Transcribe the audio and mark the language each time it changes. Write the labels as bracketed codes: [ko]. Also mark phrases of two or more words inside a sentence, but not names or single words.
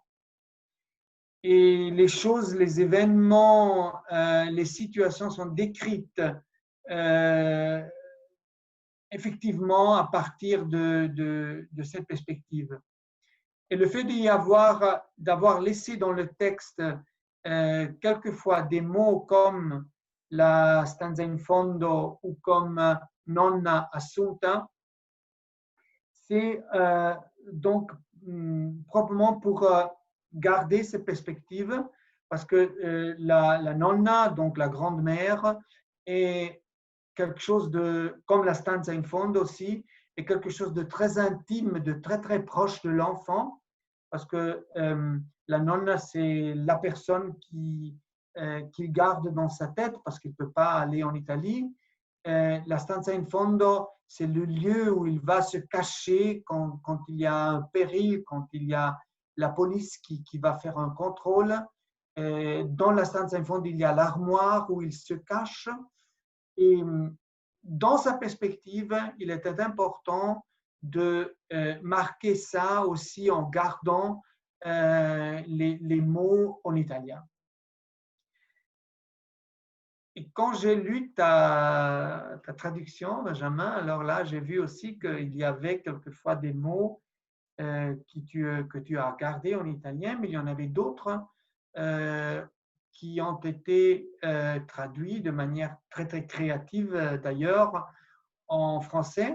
[fr] Et les choses, les événements, les situations sont décrites effectivement à partir de cette perspective. Et le fait d'avoir laissé dans le texte quelquefois des mots comme [it] la stanza in fondo [fr] ou comme nonna assunta, c'est donc proprement pour garder cette perspective, parce que la nonna, donc la grand-mère, est quelque chose de, comme [it] la stanza in fondo [fr] aussi, est quelque chose de très intime, de très très proche de l'enfant, parce que la nonna, c'est la personne qu'il garde dans sa tête, parce qu'il ne peut pas aller en Italie. [it] La stanza in fondo, [fr] c'est le lieu où il va se cacher quand il y a un péril, quand il y a la police qui va faire un contrôle. Dans la [it] stanza in fondo, [fr] il y a l'armoire où il se cache. Et dans sa perspective, il était important de marquer ça aussi en gardant les mots en italien. Et quand j'ai lu ta traduction, Benjamin, alors là, j'ai vu aussi qu'il y avait quelquefois des mots que tu as gardés en italien, mais il y en avait d'autres qui ont été traduits de manière très, très créative d'ailleurs en français.